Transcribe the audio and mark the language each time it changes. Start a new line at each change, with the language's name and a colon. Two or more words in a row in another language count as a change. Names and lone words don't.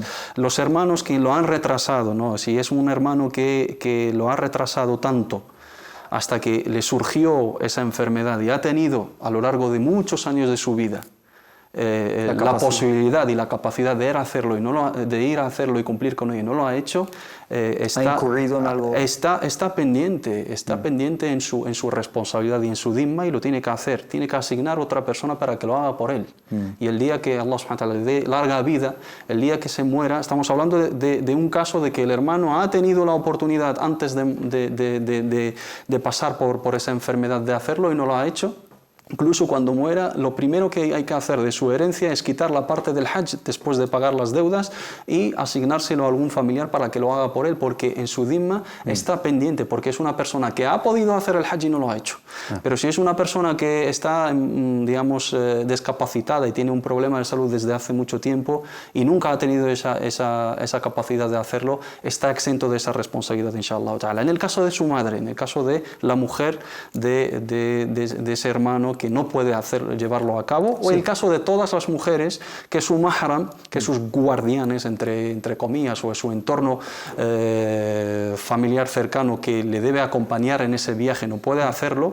Spanish: Los hermanos que lo han retrasado, ¿no? Si es un hermano que lo ha retrasado tanto hasta que le surgió esa enfermedad y ha tenido a lo largo de muchos años de su vida la posibilidad y la capacidad de ir a hacerlo y cumplir con ello y no lo ha hecho, ¿Ha incurrido en algo? Está pendiente en su responsabilidad y en su dhimma, y lo tiene que hacer. Tiene que asignar otra persona para que lo haga por él. Y el día que
Arabic: الله سبحانه وتعالى
Spanish: le dé larga vida, el día que se muera, estamos hablando de un caso de que el hermano ha tenido la oportunidad antes de pasar por esa enfermedad de hacerlo y no lo ha hecho. Incluso cuando muera, lo primero que hay que hacer de su herencia es quitar la parte del hajj después de pagar las deudas y asignárselo a algún familiar para que lo haga por él, porque en su dhimma está pendiente, porque es una persona que ha podido hacer el hajj y no lo ha hecho. Pero si es una persona que está, digamos, discapacitada y tiene un problema de salud desde hace mucho tiempo y nunca ha tenido esa capacidad de hacerlo, está exento de esa responsabilidad,
Arabic: إن شاء الله تعالى.
Spanish: En el caso de su madre, en el caso de la mujer de ese hermano que no puede llevarlo a cabo, o el caso de todas las mujeres que su mahram, que sus guardianes, entre comillas, o su entorno familiar cercano que le debe acompañar en ese viaje no puede hacerlo.